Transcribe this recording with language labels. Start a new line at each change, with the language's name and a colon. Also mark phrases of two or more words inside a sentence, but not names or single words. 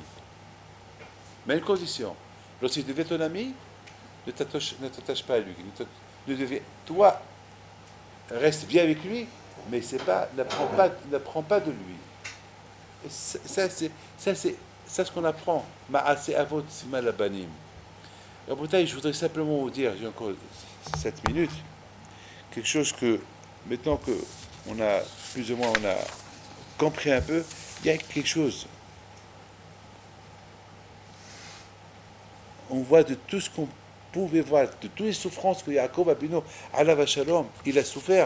French: Mais une condition. Lorsqu'il devient ton ami, ne t'attache pas à lui. Toi, reste bien avec lui, mais n'apprends pas de lui. Et ça, c'est ce qu'on apprend.
Hebrew: מעשה אבות סימן לבנים.
French: Je voudrais simplement vous dire, j'ai encore 7 minutes, quelque chose que, maintenant que on a, plus ou moins, on a compris un peu, il y a quelque chose. On voit de tout ce qu'on pouvait voir, de toutes les souffrances que Yaakov Abinu,
Hebrew: עליו השלום,
French: il a souffert.